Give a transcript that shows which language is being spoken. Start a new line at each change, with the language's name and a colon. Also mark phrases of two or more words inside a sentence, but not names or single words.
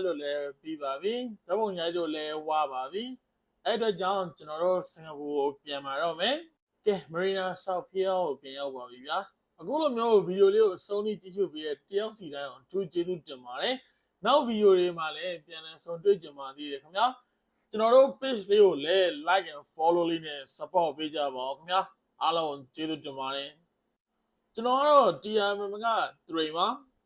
Burmese: လို့လည်းပြီးပါပြီဓာတ်ပုံရိုက်လို့လည်းဝါပါပြီအဲ့အတွက်ကြောင့်ကျွန်တော်တို့စင်ကာပူကိုပြန်มาတော့မယ်ကဲမရီနာဆောက်ဖီယောကိုပြန်ရောက်ပါပြီဗျာအခုလိုမျိုးဗီဒီယိုလေးကိုအဆုံးထိကြည့်ရှုပေးတဲ့တယောက်စီတိုင်းအောင်အထူးကျေးဇူးတင်ပါတယ်နောက်ဗီဒီယိုတွေမှာလည်းပြန်လည်ဆုံတွေ့ကြပါသေးတယ်ခင်ဗျာကျွန်တော်တို့ page လေးကိုလည်း
English: like and follow
Burmese: လေးနဲ့ support ပေးကြပါဦးခင်ဗျာအားလုံးကျေးဇူးတင်ပါတယ်ကျွန်တော်ကတော့ TRM က3ပါ